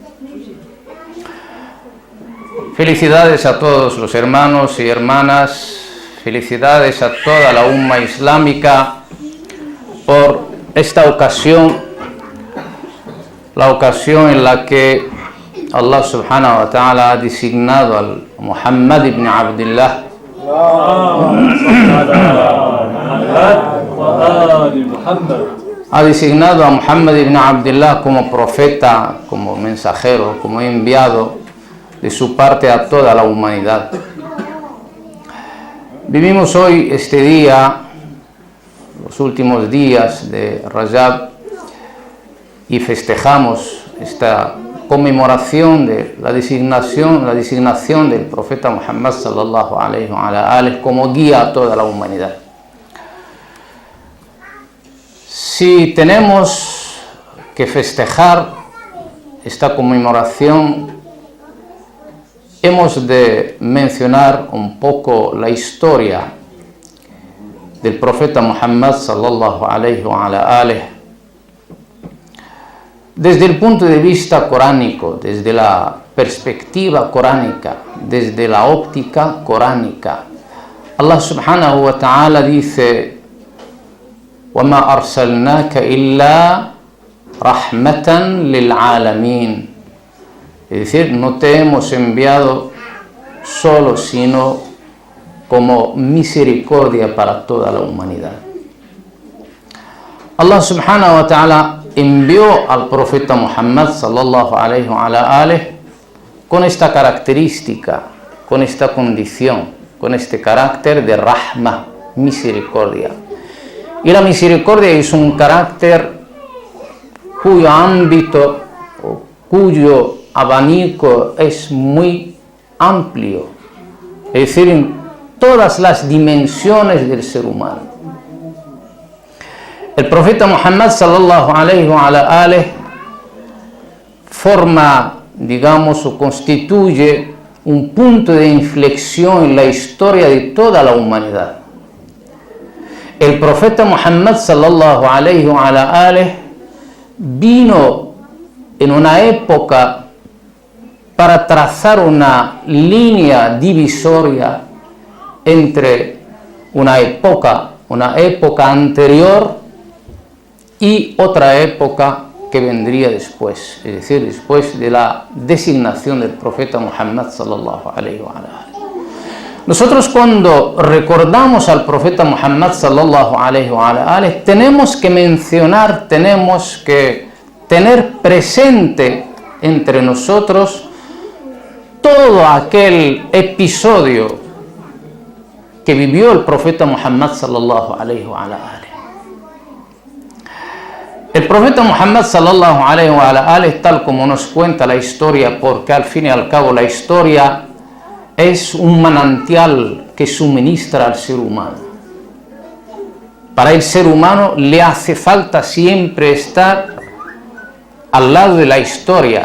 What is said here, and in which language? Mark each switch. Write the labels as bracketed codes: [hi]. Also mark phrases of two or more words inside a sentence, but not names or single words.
[es] Felicidades a todos los hermanos y hermanas, felicidades a toda la umma islámica por esta ocasión, la ocasión en la que [ar] الله سبحانه وتعالى [es] ha designado al Muhammad ibn Abdullah ha designado a Muhammad ibn Abdullah como profeta, como mensajero, como enviado de su parte a toda la humanidad. Vivimos hoy este día, los últimos días de Rajab, y festejamos esta conmemoración de la designación del profeta Muhammad [ar] صلى الله عليه وآله [es] como guía a toda la humanidad. Si tenemos que festejar esta conmemoración, hemos de mencionar un poco la historia del profeta Muhammad [ar] صلى الله عليه وآله [es] desde el punto de vista coránico, desde la perspectiva coránica, desde la óptica coránica. [ar] الله سبحانه وتعالى [es] dice: [ar] وَمَا أَرْسَلْنَاكَ إِلَّا رَحْمَةً لِلْعَالَمِينَ. [es] Es decir, no te hemos enviado solo, sino como misericordia para toda la humanidad. [ar] الله سبحانه وتعالى [es] envió al profeta Muhammad [ar] صلى الله عليه وآله [es] con esta característica, con esta condición, con este carácter de rahma, misericordia. Y la misericordia es un carácter cuyo ámbito, cuyo abanico es muy amplio, es decir, en todas las dimensiones del ser humano. El profeta Muhammad [ar] صلى الله عليه وآله [es] forma, digamos, o constituye un punto de inflexión en la historia de toda la humanidad. El profeta Muhammad [ar] صلى الله عليه وآله [es] vino en una época para trazar una línea divisoria entre una época anterior y otra época que vendría después, es decir, después de la designación del profeta Muhammad [ar] صلى الله عليه وآله. [es] Nosotros cuando recordamos al profeta Muhammad [ar] صلى الله عليه وآله, [es] tenemos que mencionar, tenemos que tener presente entre nosotros todo aquel episodio que vivió el profeta Muhammad [ar] صلى الله عليه وآله. [es] El profeta Muhammad [ar] صلى الله عليه وآله, [es] tal como nos cuenta la historia, porque al fin y al cabo la historia es un manantial que suministra al ser humano. Para el ser humano le hace falta siempre estar al lado de la historia.